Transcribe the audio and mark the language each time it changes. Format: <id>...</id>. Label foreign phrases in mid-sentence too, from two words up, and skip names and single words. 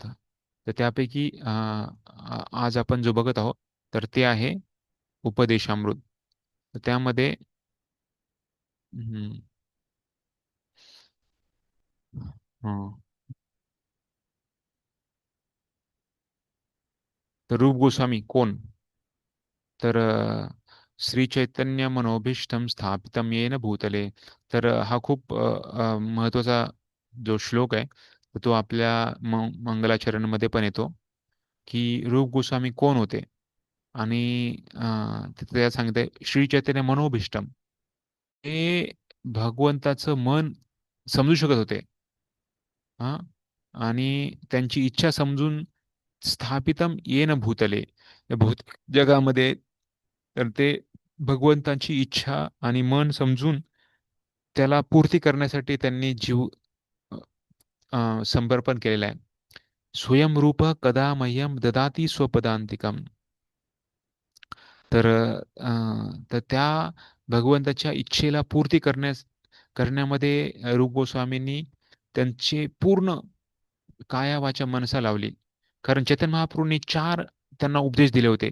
<mr>तर त्यापैकी आज आपण जो बघत आहोत, तर ते आहे उपदेशामृत. तर त्यामध्ये हम्म, हं, तर रूप गोस्वामी कोण?</mr> <sa>तर श्री चैतन्य मनोभीष्टम स्थापितम येन भूतले.</sa> <mr>तर हा खूप महत्वाचा जो श्लोक आहे, तर तो आपल्या मंगलाचरणमध्ये पण येतो, की रूप गोस्वामी कोण होते. आणि तिथे त्यात सांगते</mr> <sa>श्री चैतन्य मनोभीष्टम,</sa> <mr>ते भगवंताचं मन समजू शकत होते. हा, आणि त्यांची इच्छा समजून</mr> <sa>स्थापितम येन भूतले,</sa> <mr>या भौतिक जगामध्ये, तर ते भगवंताची इच्छा आणि मन समजून त्याला पूर्ती करण्यासाठी त्यांनी जीव अ, समर्पण केलेला आहे.</mr> <sa>स्वयंरूप कदा मह्यम ददाती स्वपदांतिकम.</sa> <mr>तर तर त्या भगवंताच्या इच्छेला पूर्ती करण्यामध्ये रूप गोस्वामींनी त्यांचे पूर्ण काया वाचा मनसा लावली. कारण चैतन्य महाप्रभूंनी चार त्यांना उपदेश दिले होते.</mr>